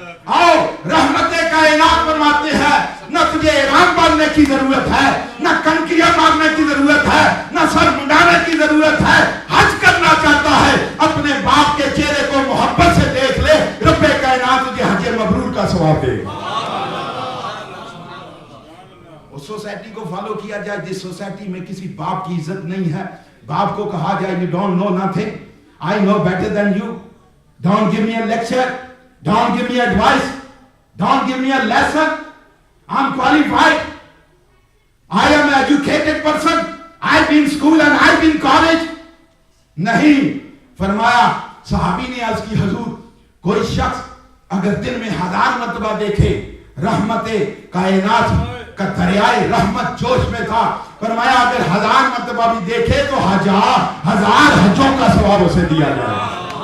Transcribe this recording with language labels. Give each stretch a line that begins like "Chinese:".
Urdu: آؤ رحمت کائنات فرماتے ہیں نہ تجھے احرام باندھنے کی ضرورت ہے, نہ کنکریاں مارنے کی ضرورت ہے, نہ سر منڈانے کی ضرورت ہے. حج کرنا چاہتا ہے اپنے باپ کے چہرے کو محبت سے دیکھ لے, رب کائنات تجھے حج مبرور کا ثواب دے. اس سوسائٹی کو فالو کیا جائے جس سوسائٹی میں کسی باپ کی عزت نہیں ہے. باپ کو کہا جائے
English: you don't know nothing, I know better than you, don't give me a lecture, don't give me advice, don't give me a lesson, I'm qualified, I am an educated person, I've been school and I've been college.
Urdu: نہیں فرمایا. صحابی نے عرض کی حضور کوئی شخص اگر دن میں 1000 مرتبہ دیکھے رحمت کائنات کا دریائے رحمت جوش میں تھا, فرمایا اگر 1000 مرتبہ بھی دیکھے تو 1000 حجوں کا ثواب اسے دیا جائے.